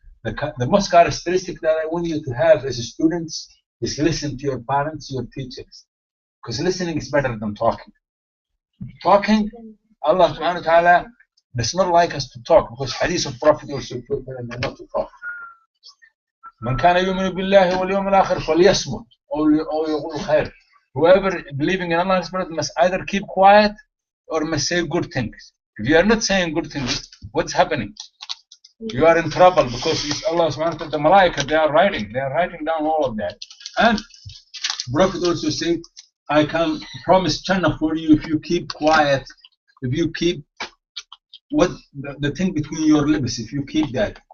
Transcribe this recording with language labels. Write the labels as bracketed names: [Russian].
[English] The most characteristic that I want you to have as students is listen to your parents, your teachers, because listening is better than talking. Talking, Allah subhanahu wa ta'ala does not like us to talk, because hadith of Prophet also told us not to talk. [Arabic] من كان يؤمن بالله واليوم الآخر فليصمت أو يقول خير. [English] Whoever believing in Allah must either keep quiet or must say good things. If you are not saying good things, what's happening? You are in trouble, because it's Allah subhanahu wa ta'ala, the malaika, they are writing down all of that. And Prophet also said, I can promise Jannah for you if you keep quiet, if you keep the thing between your lips, if you keep that.